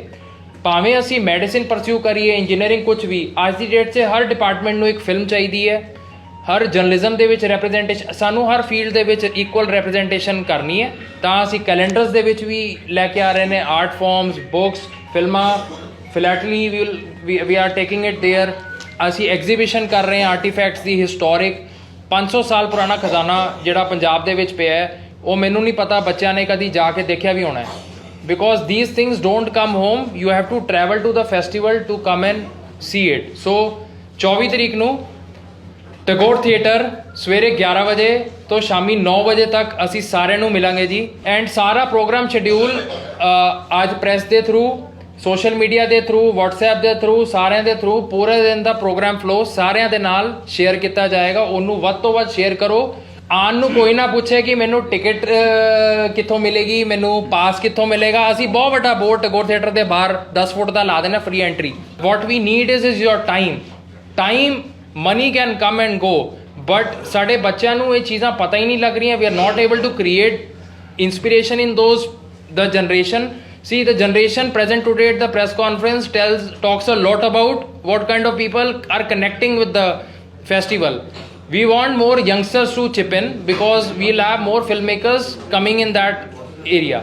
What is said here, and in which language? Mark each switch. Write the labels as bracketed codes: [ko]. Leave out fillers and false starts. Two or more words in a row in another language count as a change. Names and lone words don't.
[pa] ਭਾਵੇਂ ਅਸੀਂ ਮੈਡੀਸਿਨ ਪਰਸਿਊ ਕਰੀਏ, ਇੰਜੀਨੀਅਰਿੰਗ, ਕੁਝ ਵੀ. ਅੱਜ ਦੀ ਡੇਟ 'ਚ ਹਰ ਡਿਪਾਰਟਮੈਂਟ ਨੂੰ ਇੱਕ ਫਿਲਮ ਚਾਹੀਦੀ ਹੈ, ਹਰ ਜਰਨਲਿਜ਼ਮ ਦੇ ਵਿੱਚ ਰੈਪਰੈਜ਼ੈਂਟੇਸ਼ਨ, ਸਾਨੂੰ ਹਰ ਫੀਲਡ ਦੇ ਵਿੱਚ [en] equal representation [pa] ਕਰਨੀ ਹੈ. ਤਾਂ ਅਸੀਂ ਕੈਲੰਡਰਸ ਦੇ ਵਿੱਚ ਵੀ ਲੈ ਕੇ ਆ ਰਹੇ ਨੇ [en] art forms, [pa] ਬੁੱਕਸ, ਫਿਲਮਾਂ, [en] philately we are taking it there. [pa] ਅਸੀਂ ਐਗਜ਼ੀਬਿਸ਼ਨ ਕਰ ਰਹੇ ਹਾਂ ਆਰਟੀਫੈਕਟਸ ਦੀ ਹਿਸਟੋਰਿਕ 500 ਸਾਲ ਪੁਰਾਣਾ ਖਜ਼ਾਨਾ ਜਿਹੜਾ ਪੰਜਾਬ ਦੇ ਵਿੱਚ ਪਿਆ ਹੈ, ਉਹ ਮੈਨੂੰ ਨਹੀਂ ਪਤਾ ਬੱਚਿਆਂ ਨੇ ਕਦੀ ਜਾ ਕੇ ਦੇਖਿਆ ਵੀ ਹੋਣਾ ਹੈ, ਬਿਕੋਜ਼ [en] these things don't come home, you have to travel to the festival to come and see it. [pa] So 24 ਤਰੀਕ ਨੂੰ ਟੈਗੋਰ ਥੀਏਟਰ ਸਵੇਰੇ 11 ਵਜੇ ਤੋਂ ਸ਼ਾਮੀ 9 ਵਜੇ ਤੱਕ ਅਸੀਂ ਸਾਰਿਆਂ ਨੂੰ ਮਿਲਾਂਗੇ ਜੀ। ਐਂਡ ਸਾਰਾ [en] program schedule [pa] ਅੱਜ ਪ੍ਰੈਸ ਦੇ ਥਰੂ, [en] social media [pa] ਦੇ ਥਰੂ, WhatsApp ਦੇ ਥਰੂ, ਸਾਰਿਆਂ ਦੇ ਥਰੂ ਪੂਰੇ ਦਿਨ ਦਾ [en] program flow [pa] ਸਾਰਿਆਂ ਦੇ ਨਾਲ ਸ਼ੇਅਰ ਕੀਤਾ ਜਾਏਗਾ। ਉਹਨੂੰ ਵੱਧ ਤੋਂ ਵੱਧ ਸ਼ੇਅਰ ਕਰੋ। ਆਉਣ ਨੂੰ ਕੋਈ ਨਾ ਪੁੱਛੇ ਕਿ ਮੈਨੂੰ ਟਿਕਟ ਕਿੱਥੋਂ ਮਿਲੇਗੀ, ਮੈਨੂੰ ਪਾਸ ਕਿੱਥੋਂ ਮਿਲੇਗਾ। ਅਸੀਂ ਬਹੁਤ ਵੱਡਾ ਬੋਰਡ ਟੈਗੋਰ ਥੀਏਟਰ ਦੇ ਬਾਹਰ 10 ਫੁੱਟ ਦਾ ਲਾ ਦੇਣਾ, [en] free entry. What we need is your time. Money can come and go, but [pa] ਸਾਡੇ ਬੱਚਿਆਂ ਨੂੰ ਇਹ ਚੀਜ਼ਾਂ ਪਤਾ ਹੀ ਨਹੀਂ ਲੱਗ ਰਹੀਆਂ। [en] We are not able to create inspiration in the generation. See, the generation present today at the press conference talks a lot about what kind of people are connecting with the festival. We want more youngsters to chip in because we'll have more filmmakers coming in that area.